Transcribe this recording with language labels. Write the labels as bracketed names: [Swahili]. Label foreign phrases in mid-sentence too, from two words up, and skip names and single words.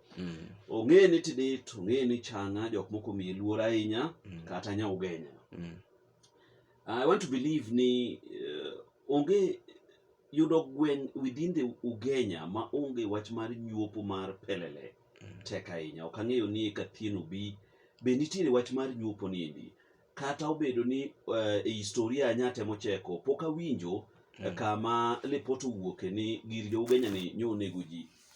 [Luo (Kenya and Tanzania)] Ong'e ni Tidit, ong'e ni Chang'a, jok moko miye luor ahinya, kata nya Ugenya. [English] I want to believe [Luo (Kenya and Tanzania)] ni onge yudo gweng within the Ugenya ma onge wach mar nyuopo mar pelele tek ahinya. Ok ang'eyo ni Kathieno be nitiere wach mar nyuopo niendi, kata obedo ni e historia anyatemo cheko pok awinjo kama lipot owuoke ni gir jo Ugenya ni nyonego ji